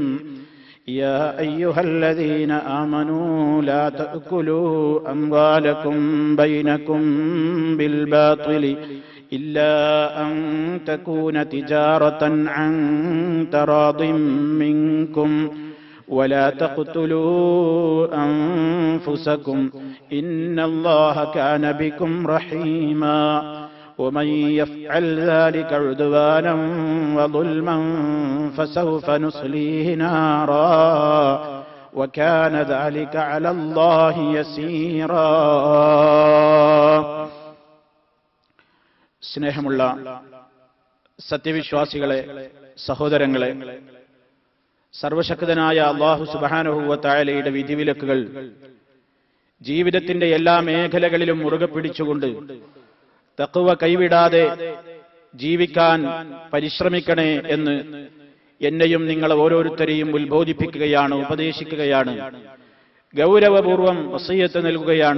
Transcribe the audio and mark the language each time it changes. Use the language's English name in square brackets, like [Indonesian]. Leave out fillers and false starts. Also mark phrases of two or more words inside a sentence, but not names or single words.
[Arabic] يا أيها الذين آمنوا لا تأكلوا أموالكم بينكم بالباطل إلا أن تكون تجارة عن تراض منكم ولا تقتلوا أنفسكم إن الله كان بكم رحيما. ومن يفعل ذلك عدوانا وظلما فسوف نصليه نارا وكان ذلك على الله يسيرا. [Malayalam] സ്നേഹമുള്ള സത്യവിശ്വാസികളെ, സഹോദരങ്ങളെ, സർവശക്തനായ അല്ലാഹു [Arabic] سبحانه وتعالى [Malayalam] വിധിവിലക്കുകൾ ജീവിതത്തിന്റെ എല്ലാ മേഖലകളിലും മുറുകെ പിടിച്ചുകൊണ്ട് തഖ്വ കൈവിടാതെ ജീവിക്കാൻ പരിശ്രമിക്കണേ എന്ന് എന്നെയും നിങ്ങൾ ഓരോരുത്തരെയും ഉത്ബോധിപ്പിക്കുകയാണ്, ഉപദേശിക്കുകയാണ്, ഗൗരവപൂർവം വസിയ്യത്ത് നൽകുകയാണ്.